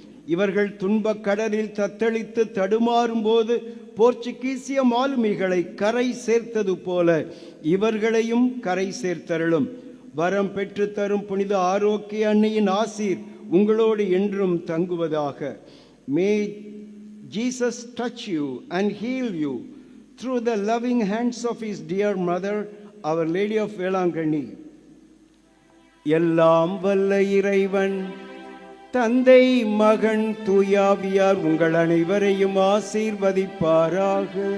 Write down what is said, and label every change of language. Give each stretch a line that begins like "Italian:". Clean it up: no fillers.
Tamil: இவர்கள் துன்பக் கடலில் தத்தளித்து தடுமாறும் போது போர்ச்சுகீசிய மாலுமிகளை கரை சேர்த்தது போல இவர்களையும் கரை சேர்த்தருளும். வரம் பெற்று தரும் புனித ஆரோக்கிய அன்னையின் ஆசீர் உங்களோடு என்றும் தங்குவதாக.
English: May Jesus touch you and heal you through the loving hands of his dear mother, Our Lady of Velangani.
Tamil: எல்லாம் வல்ல இறைவன் தந்தை, மகன், தூயாவியார் உங்கள் அனைவரையும் ஆசீர்வதிப்பாராக.